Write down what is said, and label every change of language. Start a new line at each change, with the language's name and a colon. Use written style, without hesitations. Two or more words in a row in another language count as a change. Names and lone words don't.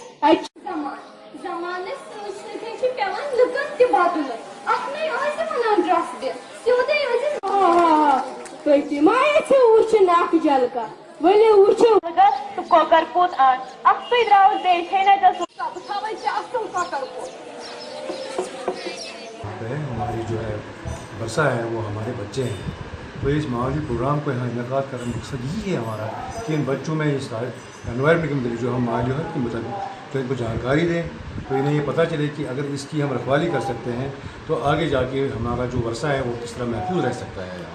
Kashmiri: زمانس سۭتۍ پیوان لُکن تہِ بدلُن اکھنٕے ٲسۍ ونان ڈرس دِتھ سیوٚدُے ٲسۍ تُہۍ تہِ ما یژھِو وٕچھُن اکھ جلکا ؤلِو وٕچھِو تہٕ کۄکر پوٚت اکھ اکھتُے درٛاوُس بیٚیہِ تھٲے نہ بہٕ تھاوَے ژےٚ اصٕل کۄکر پوٚت
Urdu: ہماری جو ہے ورثہ ہے وہ ہمارے بچے ہیں، تو اس ماحولی پروگرام کو یہاں انعقاد کرنے کا مقصد یہی ہے ہمارا کہ ان بچوں میں اس انوائرمنٹ کے متعلق جو ہم ماحولیات کے مطابق تو ان کو جانکاری دیں، تو انہیں یہ پتہ چلے کہ اگر اس کی ہم رکھوالی کر سکتے ہیں تو آگے جا کے ہمارا جو ورثہ ہے وہ کس طرح محفوظ رہ سکتا ہے یہاں۔